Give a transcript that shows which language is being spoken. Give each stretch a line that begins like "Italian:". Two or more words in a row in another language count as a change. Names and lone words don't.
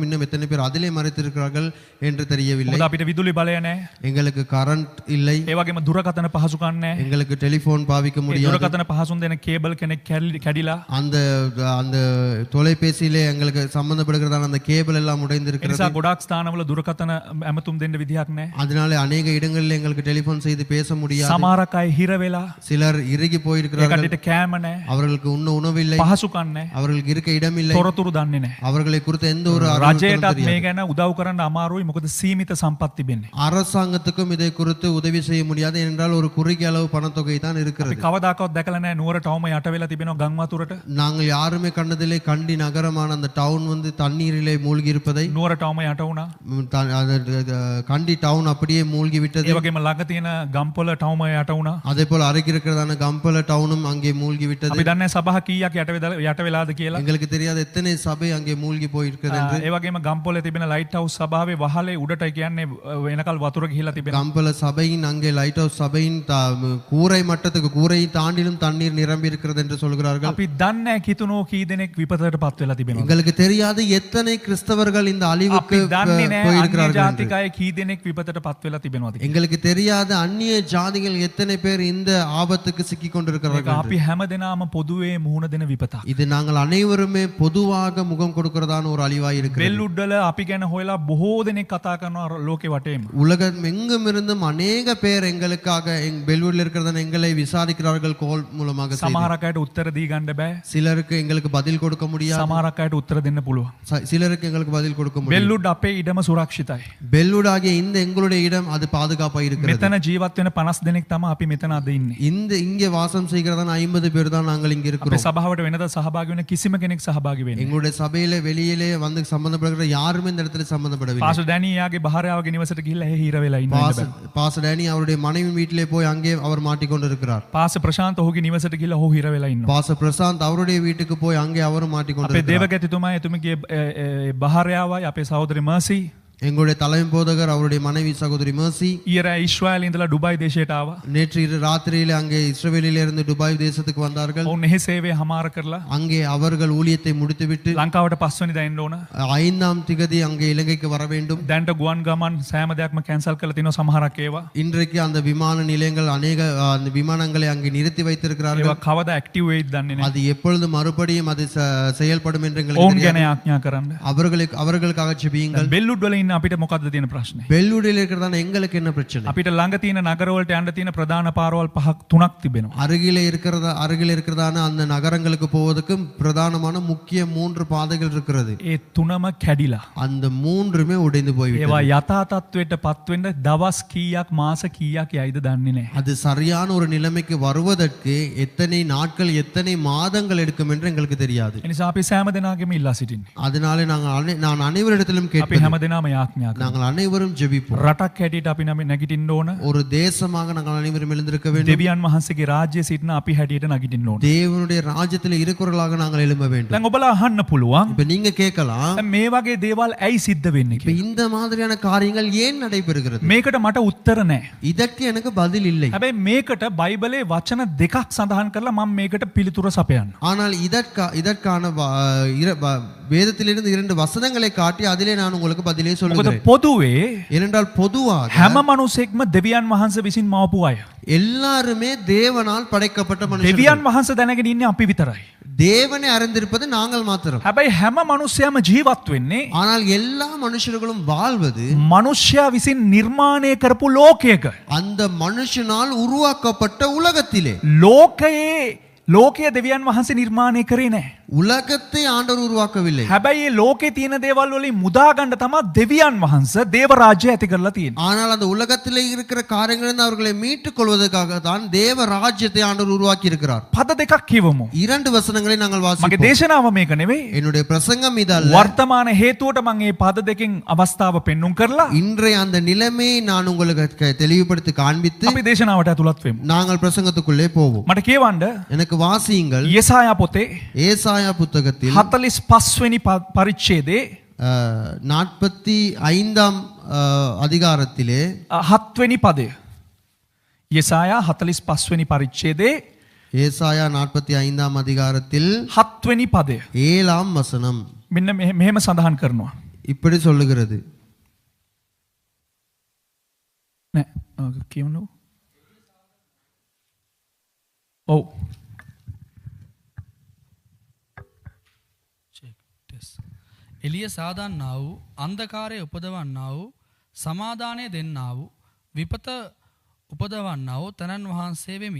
Tamil: இன்னும் எத்தனை பேர் அதிலே மறைத்திருக்கிறார்கள் என்று தெரியவில்லை.
Sinhala: මොකද අපිට විදුලி බලය නැහැ.
Tamil: எங்களுக்கு கரண்ட் இல்லை.
Sinhala: ඒ වගේම දුරකථන පහසුකම් නැහැ.
Tamil: எங்களுக்கு டெலிபோன் பாவிக்க முடியாது.
Sinhala: දුරකථන පහසුම් දෙන කේබල් කෙනෙක් කැඩිලා
Tamil: அந்த தொலைபேசியிலே எங்களுக்கு சம்பந்தப்படுகிறதான அந்த கேபிள் எல்லாம் உடைந்திருக்கிறது.
Sinhala: නිසා ගොඩාක් ස්ථානවල දුරකථන ඇමතුම් දෙන්න විදිහක් නැහැ.
Tamil: அதனால அநேக இடங்களில் எங்களுக்கு டெலிபோன் செய்து பேச முடியாது.
Sinhala: සමහරක් අය හිර වෙලා
Tamil: சிலர் இறுகி போயிருக்கிறார்கள்.
Sinhala: ඒකට කෑම නැහැ.
Tamil: அவர்களுக்கு உண்ண உணவில்லை.
Sinhala: පහසුකම් නැහැ.
Tamil: அவர்களுக்கு இருக்க இடமில்லை.
Sinhala: තොරතුරු දන්නේ නැහැ.
Tamil: அவர்களை குறித்த எந்த ஒரு
Sinhala: රජයටත් මේ ගැන උදව් කරන්න අමාරුයි මොකද සීමිත සම්පත් තිබෙන්නේ.
Tamil: அரசாங்கத்துக்கும் இதை குறித்து உதவி செய்ய முடியாது என்றால் ஒரு குறுகிய அளவு பணத்தொகை தான் இருக்கிறது.
Sinhala: අපි කවදාකවත් දැකලා නැහැ නුවර ටවුම යට වෙලා තිබෙනවා ගම් වතුරට.
Tamil: நாங்கள் யாருமே கண்டது மனதிலே கண்டி நகரமான அந்த டவுன் வந்து தண்ணீரிலே மூழ்கி இருப்பதை
Sinhala: නුවර ටවුම යට වුණා.
Tamil: கண்டி டவுன் அப்படியே மூழ்கி விட்டது.
Sinhala: ඒ වගේම ළඟ තියෙන ගම්පොළ ටවුම යට වුණා.
Tamil: அதே போல அருகே இருக்கிறதான கம்பல டவுனும் அங்கே மூழ்கி விட்டது.
Sinhala: අපි දන්නේ සභා කීයක් යට වෙලාද කියලා.
Tamil: எங்களுக்கு தெரியாத எத்தனை சபை அங்கே மூழ்கி போயிருக்கிறது என்று.
Sinhala: ඒ වගේම ගම්පොළේ තිබෙන ලයිට් හවුස් සභාවේ වහලේ උඩට කියන්නේ වෙනකල් වතුර ගිහිලා තිබෙනවා.
Tamil: கம்பல சபையின் அங்கே லைட் ஹவுஸ் சபையின் கூரை மட்டத்துக்கு கூரை தாண்டிலும் தண்ணீர் நிரம்பி இருக்கிறது என்று சொல்கிறார்கள்.
Sinhala: අපි දන්නේ කිතුනෝ කී දෙනෙක් විපතටපත් වෙලා තිබෙනවා.
Tamil: எங்களுக்கு தெரியாது எத்தனை கிறிஸ்தவர்கள் இந்த அழிவுக்கு
Sinhala: අපි දන්නේ නැහැ අන්‍ය
Tamil: போயிருக்கிறார்கள் என்று.
Sinhala: ජාතික අය කී දෙනෙක් විපතටපත් වෙලා තිබෙනවද කියලා.
Tamil: எங்களுக்கு தெரியாத அந்நிய ஜாதிகள் எத்தனை பேர் இந்த ஆபத்துக்கு சிக்கி
Sinhala: ඒක
Tamil: கொண்டிருக்கிறார்கள் என்று.
Sinhala: අපි හැමදෙනාම පොදුවේ මුහුණ දෙන විපතක්.
Tamil: இது நாங்கள் அனைவருமே பொதுவாக முகம் கொடுக்கிறதான ஒரு அழிவாய் இருக்கிறது.
Sinhala: බෙල්ලුඩ්ඩල අපි ගැන හොයලා බොහෝ දෙනෙක් කතා කරනවා ලෝකේ වටේම.
Tamil: உலகம் எங்கும் இருந்தும் அநேக பேர் எங்களுக்காக பெல்வூர்ல இருக்கிறதான எங்களை விசாரிக்கிறார்கள் கோல் மூலமாக செய்தி.
Sinhala: සමහරක් අයට උත්තර දී ගන්න බෑ.
Tamil: சிலருக்கு எங்களுக்கு பதில் கொடுக்க முடியாது.
Sinhala: සමහරක් අයට උත්තර දෙන්න පුළුවන්.
Tamil: சிலருக்கு எங்களுக்கு பதில் கொடுக்க முடியும்.
Sinhala: බෙල්ලුඩ් අපේ ඉඩම සුරක්ෂිතයි.
Tamil: பெல்வூட் ஆகிய இந்த எங்களுடைய இடம் அது பாதுகாப்பாக இருக்கிறது.
Sinhala: මෙතන ජීවත් වෙන 50 දෙනෙක් තමයි අපි මෙතන අද ඉන්නේ.
Tamil: இந்த இங்கே வாசம் செய்கிறதான 50 பேர் தான் நாங்கள் இங்க
Sinhala: අපේ
Tamil: இருக்கிறோம்.
Sinhala: සභාවට වෙනද සහභාගී වෙන කිසිම කෙනෙක් සහභාගී වෙන්නේ.
Tamil: எங்களுடைய சபையில வெளியிலே வந்து சம்பந்தப்படுகிற யாருமே இந்த இடத்துல சம்பந்தப்படவில்லை.
Sinhala: පාසල් ඩැනී යාගේ බහරයාවගේ නිවසට ගිහිල්ලා එහි හිර වෙලා ඉන්නවා.
Tamil: பாச டேனி அவருடைய மனைவி வீட்டிலே போய் அங்கே அவர் மாட்டிக்கொண்டிருக்கிறார்.
Sinhala: පාස ප්‍රශාන්ත ඔහුගේ නිවසට ගිහිල්ලා ඔහු හිර වෙලා ඉන්නවා.
Tamil: பாச பிரசாந்த் அவருடைய வீட்டுக்கு போய் அங்கே அவரும்
Sinhala: අපේ
Tamil: மாட்டிக்கொண்டிருக்கிறார்.
Sinhala: දේවගැතිතුමා එතුමගේ බහරයාවයි අපේ සහෝදරි මර්සි
Tamil: எங்களுடைய தலைமை போதகர் அவருடைய மனைவி சகோதரி மர்சி
Sinhala: ඊයර ඊශ්‍රායලේ ඉඳලා ඩුබයි දේශයට ආවා.
Tamil: நேற்று ராத்திரியிலே அங்கே இஸ்ரவேலிலே இருந்து துபாய் தேசத்துக்கு வந்தார்கள்.
Sinhala: ඔවුන් එහි සේවය හමාර කරලා
Tamil: அங்கே அவர்கள் ஊழியத்தை முடித்துவிட்டு
Sinhala: ලංකාවට 5 වෙනිදා එන්න ඕන.
Tamil: 5ஆம் திகதி அங்கே இலங்கைக்கு வர வேண்டும்.
Sinhala: දැන්ට ගුවන් ගමන් සෑම දෙයක්ම කැන්සල් කරලා තිනවා සමහරක් ඒවා.
Tamil: இன்றைக்கு அந்த விமான நிலையங்கள் அநேக அந்த விமானங்களை அங்கே நிறுத்தி வைத்திருக்கிறார்கள்.
Sinhala: ඒවා කවදා ඇක්ටිව් වෙයිද දන්නේ නැහැ.
Tamil: அது எப்பொழுது மறுபடியும் அது செயல்படும் என்று எங்களுக்கு
Sinhala: ඔවුන්
Tamil: தெரியாது.
Sinhala: ගැන ආඥා කරන්න.
Tamil: அவர்களுக்காக ஜெபியுங்கள்.
Sinhala: බෙල්ලුඩ් වල ඉන්න අපිට මොකද්ද තියෙන ප්‍රශ්නේ?
Tamil: பெல்லூரில் இருக்கிறதான எங்களுக்கு என்ன பிரச்சனை?
Sinhala: අපිට ළඟ තියෙන නගරවලට යන්න තියෙන ප්‍රධාන පාරවල් පහක් තුනක් තිබෙනවා.
Tamil: அருகில் இருக்கிறதான அந்த நகரங்களுக்கு போவதற்கு பிரதானமான முக்கிய 3 பாதைகள் இருக்கிறது.
Sinhala: ඒ තුනම කැඩිලා.
Tamil: அந்த 3மே உடைந்து போய்விட்டது.
Sinhala: ඒවා යථා තත්වයට පත් වෙන්න දවස් කීයක් මාස කීයක් යයිද දන්නේ නැහැ.
Tamil: அது சரியான ஒரு நிலைமைக்கு வருவதற்கு எத்தனை நாட்கள் எத்தனை மாதங்கள் எடுக்கும் என்று எங்களுக்கு தெரியாது.
Sinhala: ඒ නිසා අපි සෑම දෙනාගේම ඉල්ලා සිටින්නේ.
Tamil: அதனாலே நான் அனைவரிடத்திலும்
Sinhala: අපි
Tamil: கேட்பேன்.
Sinhala: හැම දෙනාම යාඥා කරනවා.
Tamil: நாங்கள் அனைவரும் ஜெபிப்போம்.
Sinhala: රටක් හැටියට අපි නැගිටින්න ඕන.
Tamil: ஒரு தேசமாக நாங்கள் அனைவரும் எழுந்திருக்க வேண்டும்.
Sinhala: දෙවියන් වහන්සේගේ රාජ්‍යයේ සිටින අපි හැටියට නැගිටින්න ඕන.
Tamil: தேவனுடைய ராஜ்யத்தில் இருக்கிறவர்களாக நாங்கள் எழும்ப வேண்டும்.
Sinhala: දැන් ඔබලා අහන්න පුළුවන්.
Tamil: இப்ப நீங்க கேட்கலாம்,
Sinhala: දැන් මේ වගේ දේවල් ඇයි සිද්ධ වෙන්නේ
Tamil: இப்ப
Sinhala: කියලා.
Tamil: இந்த மாதிரியான காரியங்கள் ஏன் நடைபெறுகிறது?
Sinhala: මේකට මට උත්තර නැහැ.
Tamil: இதற்கு எனக்கு பதில் இல்லை.
Sinhala: හැබැයි මේකට බයිබලේ වචන දෙකක් සඳහන් කරලා මම මේකට පිළිතුර සපයන්න.
Tamil: ஆனால் இதற்கான வேதத்திலிருந்து 2 வசனங்களை காட்டி அதிலே நான் உங்களுக்கு பதிலே
Sinhala: මොකද
Tamil: சொல்லுகிறேன்.
Sinhala: පොදුවේ
Tamil: ஏனென்றால் பொதுவாக
Sinhala: හැම මනුස්සෙක්ම දෙවියන් වහන්සේ විසින් මවපු අය.
Tamil: எல்லாருமே தேவனால் படைக்கப்பட்ட மனுஷர்கள்.
Sinhala: දෙවියන් වහන්සේ දැනගෙන ඉන්නේ අපි විතරයි.
Tamil: தேவனை அறிந்திருப்பது நாங்கள் மாத்திரம்.
Sinhala: හැබැයි හැම මනුස්සයම ජීවත් වෙන්නේ
Tamil: ஆனால் எல்லா மனுஷர்களும் வாழ்வது
Sinhala: මනුෂ්‍යයා විසින් නිර්මාණය කරපු ලෝකයක.
Tamil: அந்த மனுஷனால் உருவாக்கப்பட்ட உலகத்திலே.
Sinhala: ලෝකයේ දෙවියන් වහන්සේ නිර්මාණය කරේ නැහැ.
Tamil: உலகத்தை ஆண்டவர் உருவாக்கவில்லை.
Sinhala: හැබැයි මේ ලෝකේ තියෙන දේවල් වලින් මුදා ගන්න තමයි දෙවියන් වහන්සේ දේව රාජ්‍ය ඇති කරලා තියෙන්නේ.
Tamil: ஆனால் அந்த உலகத்திலே இருக்கிற காரியங்களிலிருந்து அவர்களை மீட்டுக் கொள்வதற்காக தான் தேவ ராஜ்யத்தை ஆண்டவர் உருவாக்கி இருக்கிறார்.
Sinhala: පද දෙකක් කියවමු.
Tamil: 2 வசனங்களை நாங்கள்
Sinhala: මගේ
Tamil: வாசிப்போம்.
Sinhala: දේශනාව මේක නෙවෙයි.
Tamil: என்னுடைய பிரசங்கம் இதல்ல.
Sinhala: වර්තමාන හේතුවට මම මේ පද දෙකෙන් අවස්ථාව පෙන්눔 කරලා
Tamil: இன்றைய அந்த நிலைமையை நான் உங்களுக்கு தெளிவுபடுத்தி காண்பித்து
Sinhala: අපි දේශනාවට ඇතුළත් වෙමු.
Tamil: நாங்கள் பிரசங்கத்துக்குள்ளே போவோம்.
Sinhala: මට කියවන්න
Tamil: எனக்கு வாசியுங்கள்.
Sinhala: යෙසායා පොතේ
Tamil: ஏசாயா புத்தகத்தில்
Sinhala: 45 වෙනි පරිච්ඡේදයේ
Tamil: 45ஆம் அதிகாரத்திலே
Sinhala: 7 වෙනි පදය. යෙසායා 45 වෙනි පරිච්ඡේදයේ
Tamil: ஏசாயா 45ஆம் அதிகாரத்தில்
Sinhala: 7 වෙනි පදය.
Tamil: 7ஆம் வசனம்
Sinhala: මෙන්න මෙහෙම සඳහන් කරනවා.
Tamil: இப்படி சொல்லுகிறது.
Sinhala: නෑ කියවන්නු. ඔව්. එලිය සාදන්නා වූ අන්ධකාරය උපදවන්නා වූ සමාදානය දෙන්නා වූ විපත උපදවන්නා වූ තනන් වහන්සේ වෙමි.